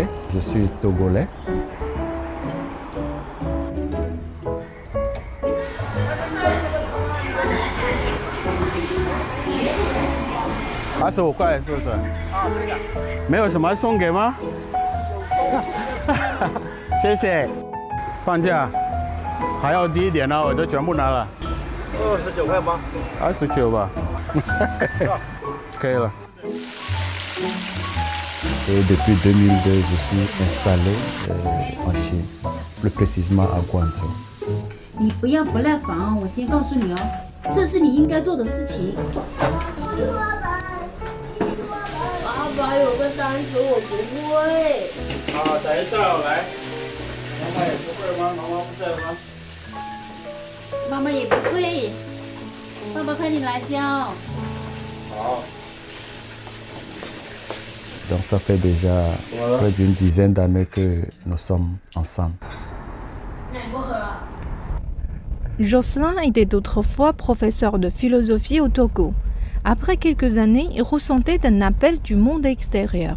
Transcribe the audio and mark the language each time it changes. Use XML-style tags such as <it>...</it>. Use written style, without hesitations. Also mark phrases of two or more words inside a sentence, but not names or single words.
<fr>Je suis togolais.</fr> <zh>Ah, 25块，是不是？啊，对的。没有什么送给吗？谢谢。放假还要低一点呢，我就全部拿了。29块吗？29吧。可以了。</zh> <fr>Et depuis 2002, je suis installé en Chine, plus précisément à Guangzhou.</fr> <zh>你不要不耐烦，我先告诉你哦，这是你应该做的事情。爸爸有个单词我不会。好，等一下我来。妈妈也不会吗？妈妈不在吗？妈妈也不会，爸爸快点来教。</zh> <fr>好。Donc ça fait déjà près d'une dizaine d'années que nous sommes ensemble. Jocelyn était autrefois professeur de philosophie au Togo. Après quelques années, il ressentait un appel du monde extérieur.</fr>